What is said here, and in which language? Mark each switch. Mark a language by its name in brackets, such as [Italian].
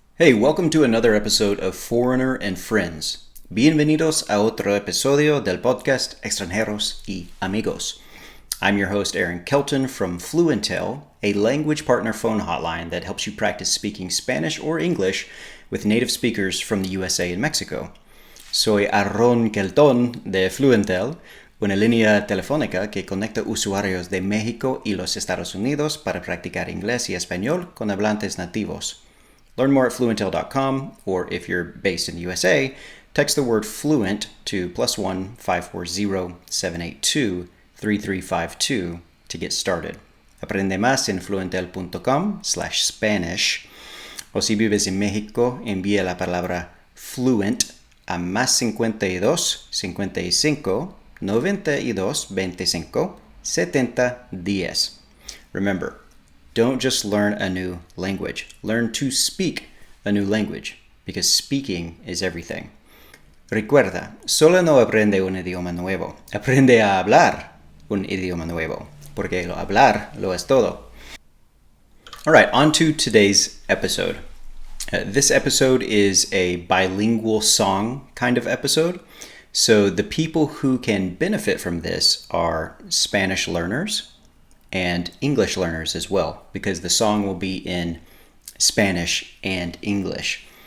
[English] Hey, welcome to another episode of Foreigner and Friends. [Spanish] Bienvenidos a otro episodio del podcast Extranjeros y Amigos. [English] I'm your host, Aaron Kelton from Fluentel, a language partner phone hotline that helps you practice speaking Spanish or English with native speakers from the USA and Mexico. [Spanish] Soy Aaron Kelton de Fluentel, una línea telefónica que conecta usuarios de México y los Estados Unidos para practicar inglés y español con hablantes nativos. [English] Learn more at fluentel.com, or if you're based in the USA, text the word fluent to +1 540 782 3352 to get started. [Spanish] Aprende más en fluentel.com/Spanish. O si vives en México, envía la palabra fluent a +52 55 92 25 70 10. [English] Remember, don't just learn a new language. Learn to speak a new language, because speaking is everything. [Spanish] Recuerda, solo no aprende un idioma nuevo. Aprende a hablar un idioma nuevo, porque hablar lo es todo. [English] All right, on to today's episode. This episode is a bilingual song kind of episode. So the people who can benefit from this are Spanish learners and English learners as well, because the song will be in Spanish and English.